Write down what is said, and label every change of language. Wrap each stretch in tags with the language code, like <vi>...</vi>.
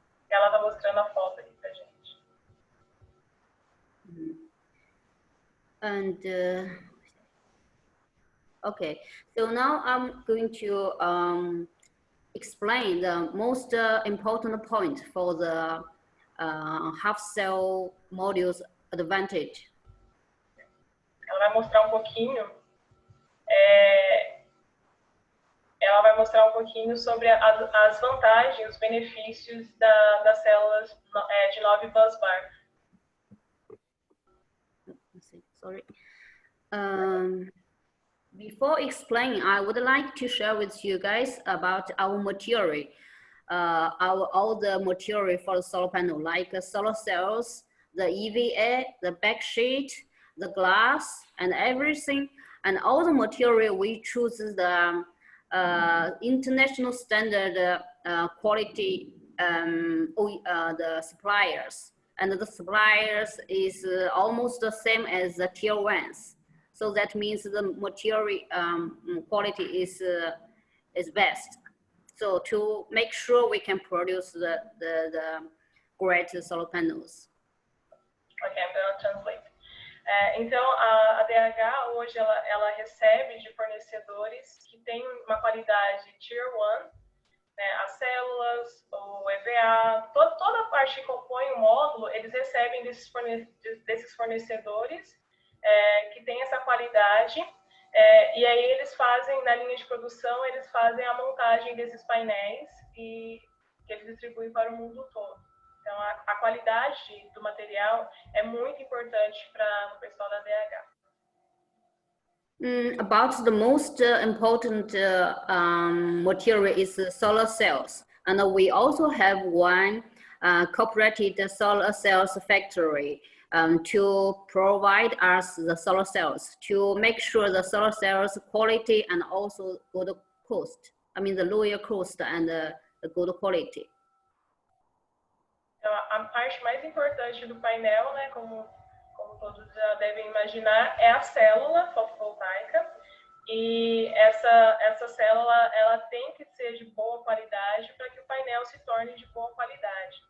<pt>Ela está mostrando a foto aqui pra gente.</pt> <en>And okay, so now I'm going to explain the most important point for the half cell modules advantage.</en> <pt>Ela vai mostrar um pouquinho. Ela vai mostrar um pouquinho sobre as vantagens, os benefícios das células de 9 bus bar.</pt> <en>Sorry. Before explaining, I would like to share with you guys about our material, all the material for the solar panel, like solar cells, the EVA, the backsheet, the glass, and everything, and all the material we choose the international standard quality, the suppliers, and the suppliers is almost the same as the tier ones. So that means the material quality is best. So to make sure we can produce the great solar panels. Okay, I'm going to translate.</en> <pt>Então, a DH hoje ela recebe de fornecedores que têm uma qualidade Tier 1, né, as células, o EVA, toda a parte que compõe o módulo, eles recebem desses fornecedores que tem essa qualidade, e aí eles fazem, na linha de produção, eles fazem a montagem desses painéis e que eles distribuem para o mundo todo. Então, a qualidade do material é muito importante para o pessoal da DH.</pt> <en>About the most important material is solar cells. And we also have one cooperated solar cells factory to provide us the solar cells, to make sure the solar cells quality and also good cost. I mean the lower cost and the good quality.</en> <pt>Então, a parte mais importante do painel, né, como todos já devem imaginar, é a célula fotovoltaica. E essa célula, ela tem que ser de boa qualidade para que o painel se torne de boa qualidade.</pt>